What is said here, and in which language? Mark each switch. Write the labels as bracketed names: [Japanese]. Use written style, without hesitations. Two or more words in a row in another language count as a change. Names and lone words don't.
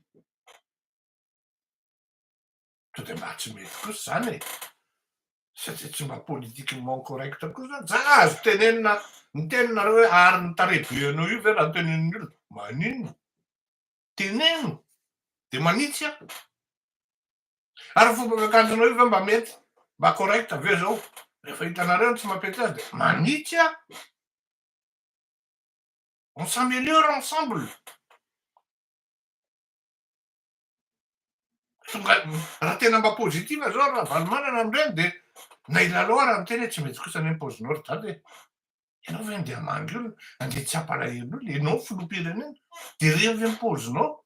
[Malagasy] to de mba tsy mety kosa zany e satria tsy mba [French] politiquement correct [Malagasy] kosa zany za azo tenenina ny teninareo hoe ary ny tarehibeanao io ve raha tenenin'ny olona maninona teneno de manitsy a ary fomba fiakanjonao io ve mba mety mba correct aveo zao rehefa hitanareo tsy mampety azy de manitsy a [French] on s'améliore ensemble [Malagasy] raha tena mba pozitiva zao raha Valomanana am'ireny de na ilalao raha miteny hoe tsy maintsy kosa ny paozinao ry dada e Ianao ve andeha hamangy olona, andeha tsy hampalahelo olona, ianao filoham-pirenena, de revy ny paozinao.